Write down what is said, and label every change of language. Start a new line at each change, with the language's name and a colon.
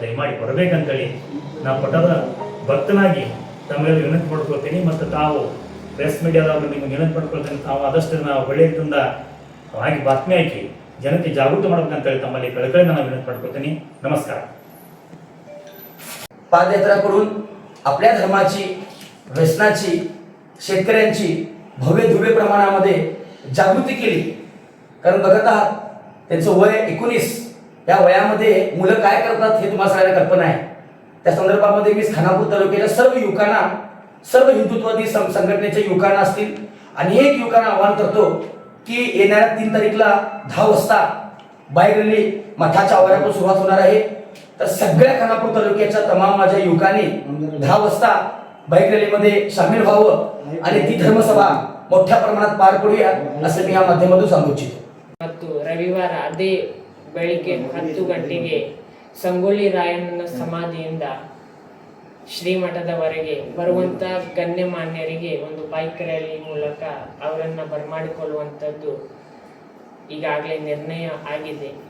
Kannada: ದಯಮಾಡಿ ಬರಬೇಕಂತೇಳಿ ನಾವು ಪಟ್ಟದ ಭಕ್ತನಾಗಿ ತಮ್ಮೆಲ್ಲ ವಿನಂತಿ ಮಾಡ್ಕೊಳ್ತೀನಿ. ಮತ್ತು ತಾವು ಪ್ರೆಸ್ ಮೀಡಿಯಾದವರು ನಿಮಗೆ ವಿನಂತಿ ಮಾಡ್ಕೊಳ್ತೀನಿ, ತಾವು ಆದಷ್ಟು ನಾವು ಒಳ್ಳೆಯದಿಂದ ಹಾಗೆ ಬಾತ್ಮಿ ಹಾಕಿ ಜನತೆ ಜಾಗೃತಿ ಮಾಡ್ಬೇಕಂತೇಳಿ
Marathi: तम्हाला कळकळी
Kannada: ನಾನು विनंती ಮಾಡ್ಕೊಳ್ತೀನಿ.
Marathi: नमस्कार. पादयात्रा करून आपल्या धर्माची, व्यसनाची, शेतकऱ्यांची भव्य दिव्य प्रमाणामध्ये जागृती केली. कारण बघत आहात त्यांचं वय 19, या वयामध्ये मुलं काय करतात हे तुम्हाला सगळ्यांना कल्पना आहे. त्या संदर्भामध्ये मी खानापूर तालुक्याच्या सर्व युवकांना, सर्व हिंदुत्ववादी संघटनेच्या युवकांना असतील अनेक युवकांना आवाहन करतो की येणाऱ्या 3 तारीखला 10 वाजता बाईक रॅली मठाच्या आवारातून सुरुवात होणार आहे. तर सगळ्या खानापूर तालुक्याच्या तमाम माझ्या युवकांनी 10 वाजता बाईक रॅलीमध्ये सामील व्हावं आणि ती धर्मसभा मोठ्या प्रमाणात पार पडूया असं मी या माध्यमातून सांगू इच्छितो.
Kannada: ಮತ್ತು ರವಿವಾರ ಅದೇ ಬೆಳಿಗ್ಗೆ 10 ಗಂಟೆಗೆ ಸಂಗೊಳ್ಳಿ ರಾಯಣ್ಣನ ಸಮಾಧಿಯಿಂದ ಶ್ರೀಮಠದವರೆಗೆ ಬರುವಂತ ಗಣ್ಯಮಾನ್ಯರಿಗೆ ಒಂದು ಬೈಕ್ ರ್ಯಾಲಿ ಮೂಲಕ ಅವರನ್ನ ಬರಮಾಡಿಕೊಳ್ಳುವಂಥದ್ದು ಈಗಾಗಲೇ ನಿರ್ಣಯ ಆಗಿದೆ.